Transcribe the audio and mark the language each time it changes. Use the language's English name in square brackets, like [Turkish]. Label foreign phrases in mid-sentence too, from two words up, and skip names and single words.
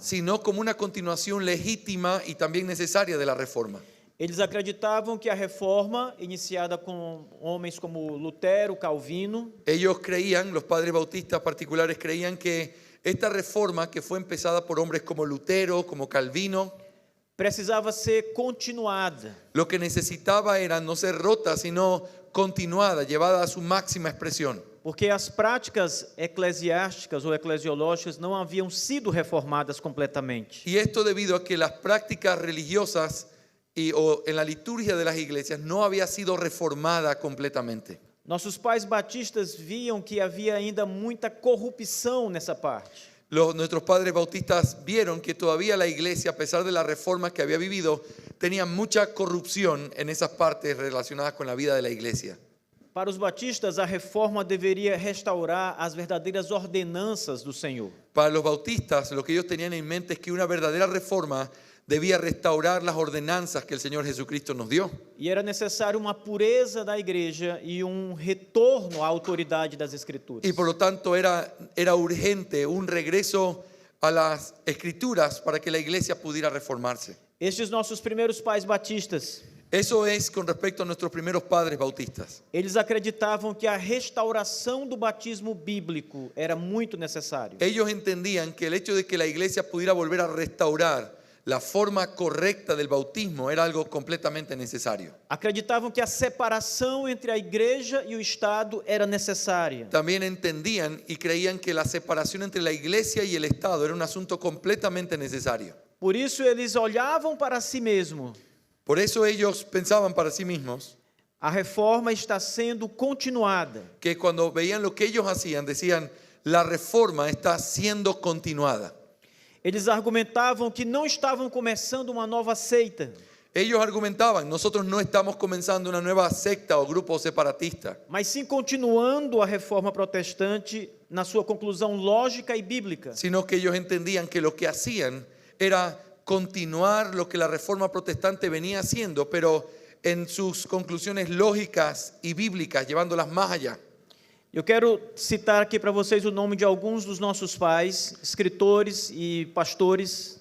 [Spanish] sino como una continuación legítima y también necesaria de la reforma. [Portuguese] Eles acreditavam que a reforma, iniciada com homens como Lutero, Calvino, [Spanish] Ellos creían, los padres bautistas particulares creían que esta reforma que fue empezada por hombres como Lutero, como Calvino, [Portuguese] precisava ser continuada. [Spanish] lo que necesitaba era no ser rota, sino continuada, llevada a su máxima expresión. [Portuguese] Porque as práticas eclesiásticas ou eclesiológicas não haviam sido reformadas completamente. [Spanish] Y esto debido a que las prácticas religiosas o en la liturgia de las iglesias no había sido reformada completamente. [Portuguese] Nossos pais batistas viam que havia ainda muita corrupção nessa parte. [Spanish] Nuestros padres bautistas vieron que todavía la iglesia, a pesar de la reforma que había vivido, tenía mucha corrupción en esas partes relacionadas con la vida de la iglesia. [Portuguese] Para os batistas, a reforma deveria restaurar as verdadeiras ordenanças do Senhor. [Spanish] Para los bautistas, lo que ellos tenían en mente es que una verdadera reforma debía restaurar las ordenanzas que el Señor Jesucristo nos dio. [Portuguese] E era necessário uma pureza da igreja e retorno à autoridade das Escrituras. [Spanish] Y por lo tanto era urgente un regreso a las escrituras para que la iglesia pudiera reformarse. [Portuguese] Estes nossos primeiros pais batistas, [Spanish] Eso es con respecto a nuestros primeros padres bautistas. [Portuguese] eles acreditavam que a restauração do batismo bíblico era muito necessário. [Spanish] Ellos entendían que el hecho de que la iglesia pudiera volver a restaurar la forma correcta del bautismo era algo completamente necesario. [Portuguese] Acreditavam que a separação entre a igreja e o Estado era necessária. [Spanish] También entendían y creían que la separación entre la iglesia y el Estado era un asunto completamente necesario. [Portuguese] Por isso eles olhavam para si mesmos. [Spanish] Por eso ellos pensaban para sí mismos [Portuguese] A reforma está sendo continuada. [Spanish] que cuando veían lo que ellos hacían, decían, la reforma está siendo continuada. [Portuguese] Eles argumentavam que não estavam começando uma nova seita, [Spanish] Ellos argumentaban, nosotros no estamos comenzando una nueva secta o grupo separatista, [Portuguese] mas sim continuando a reforma protestante na sua conclusão lógica e bíblica. [Spanish] sino que ellos entendían que lo que hacían era continuar lo que la reforma protestante venía haciendo, pero en sus conclusiones lógicas y bíblicas, llevándolas más allá. [Portuguese] Eu quero citar aqui para vocês o nome de alguns dos nossos pais, escritores e pastores.